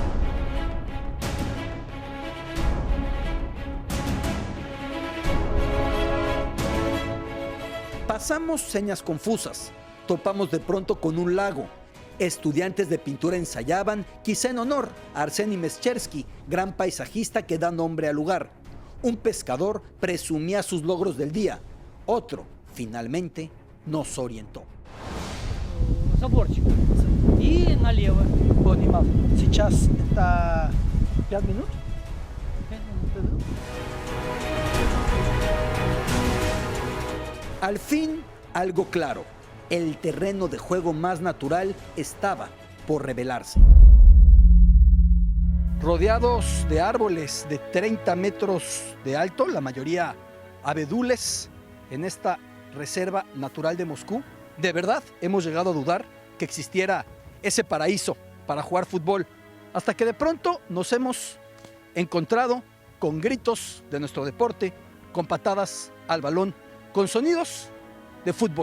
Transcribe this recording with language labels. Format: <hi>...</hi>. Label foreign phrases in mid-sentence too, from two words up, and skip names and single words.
<es>Pasamos señas confusas, topamos de pronto con un lago. Estudiantes de pintura ensayaban, quizá en honor a Arseny Meshchersky, gran paisajista que da nombre al lugar. Un pescador presumía sus logros del día. Otro, finalmente, nos orientó.</es> <ru>Заборчик. И налево. Понимал. Сейчас это 5 минут.</ru> <es>Al fin, algo claro. El terreno de juego más natural estaba por revelarse. Rodeados de árboles de 30 metros de alto, la mayoría abedules, en esta reserva natural de Moscú, de verdad hemos llegado a dudar que existiera ese paraíso para jugar fútbol, hasta que de pronto nos hemos encontrado con gritos de nuestro deporte, con patadas al balón, con sonidos de fútbol.</es>